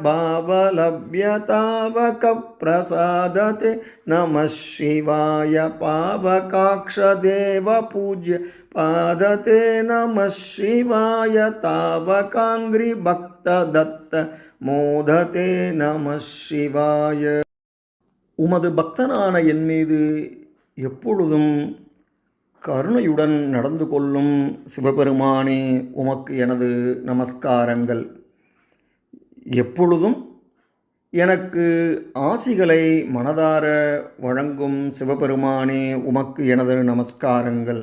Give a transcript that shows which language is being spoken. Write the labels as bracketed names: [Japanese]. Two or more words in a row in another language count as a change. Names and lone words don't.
[Sanskrit] भावलभ्यतावकप्रसादते नमः शिवाय पावकाक्षदेव पूज्य पादते नमः शिवाय तावकाङ्घ्रिभक्तदत्त मोदते नमः शिवाय. [Tamil] உமது பக்தனான என் மீது எப்பொழுதும் கருணையுடன் நடந்து கொள்ளும் சிவபெருமானே, உமக்கு எனது நமஸ்காரங்கள். எப்பொழுதும் எனக்கு ஆசிகளை மனதார வழங்கும் சிவபெருமானே, உமக்கு எனது நமஸ்காரங்கள்.